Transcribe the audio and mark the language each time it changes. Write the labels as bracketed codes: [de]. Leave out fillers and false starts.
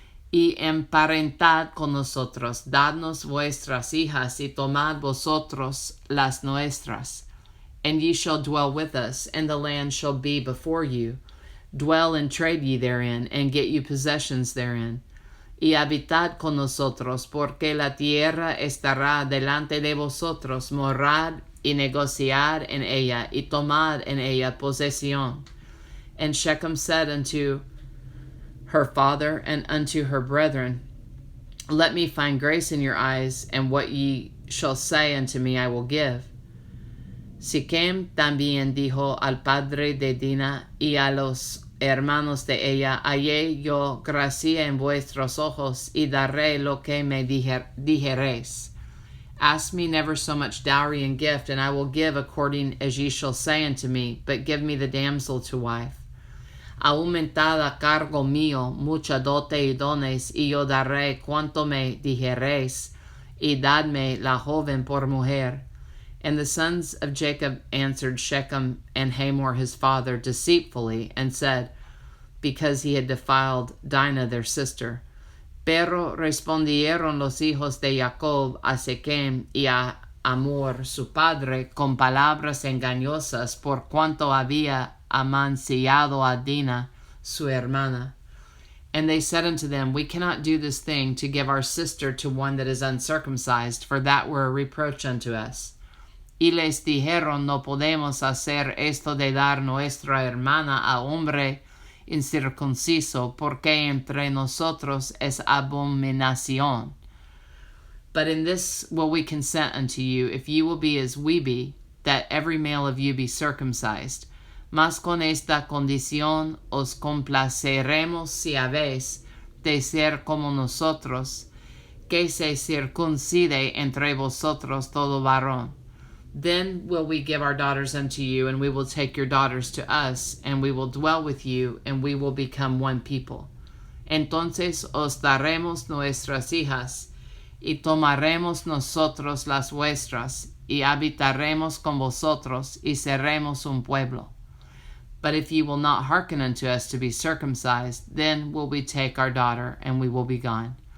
[es] Y emparentad con nosotros, dadnos vuestras hijas, y tomad vosotros las nuestras. [en] And ye shall dwell with us, and the land shall be before you. Dwell and trade ye therein, and get you possessions therein. [es] Y habitad con nosotros, porque la tierra estará delante de vosotros, morad y negociad en ella, y tomad en ella posesión. [en] And Shechem said unto her father and unto her brethren, Let me find grace in your eyes, and what ye shall say unto me I will give. [es] Shechem también dijo al padre de Dinah y a los hermanos de ella, Hallé yo gracia en vuestros ojos, y daré lo que me dijereis. [en] Ask me never so much dowry and gift, and I will give according as ye shall say unto me, but give me the damsel to wife. [es] Aumentad a cargo mío mucha dote y dones, y yo daré cuanto me dijereis, y dadme la joven por mujer. [en] And the sons of Jacob answered Shechem and Hamor his father deceitfully, and said, because he had defiled Dinah their sister. [es] Pero respondieron los hijos de Jacob a Shechem y a Hamor su padre con palabras engañosas, por cuanto había amancillado a Dinah su hermana. [en] And they said unto them, We cannot do this thing to give our sister to one that is uncircumcised, for that were a reproach unto us. [es] Y les dijeron, No podemos hacer esto de dar nuestra hermana a hombre incircunciso, porque entre nosotros es abominación. [en] But in this will we consent unto you, if you will be as we be, that every male of you be circumcised. [es] Mas con esta condición os complaceremos si habéis de ser como nosotros, que se circuncide entre vosotros todo varón. [en] Then will we give our daughters unto you, and we will take your daughters to us, and we will dwell with you, and we will become one people. [es] Entonces os daremos nuestras hijas, y tomaremos nosotros las vuestras, y habitaremos con vosotros, y seremos un pueblo. [en] But if ye will not hearken unto us to be circumcised, then will we take our daughter, and we will be gone.